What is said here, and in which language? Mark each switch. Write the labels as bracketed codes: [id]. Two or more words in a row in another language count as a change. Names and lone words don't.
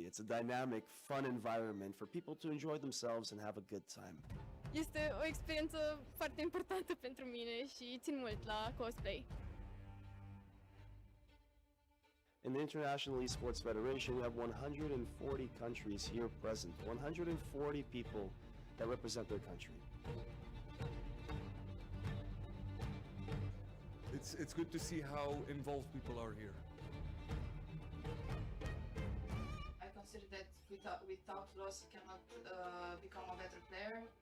[en] It's a dynamic, fun environment for people to enjoy themselves and have a good time. [ro] Este o experiență foarte importantă pentru mine și țin mult la cosplay. [en] In the International Esports Federation, we have 140 countries here present, 140 people that represent their country. It's good to see how involved people are here. I consider that without loss you cannot become a better player.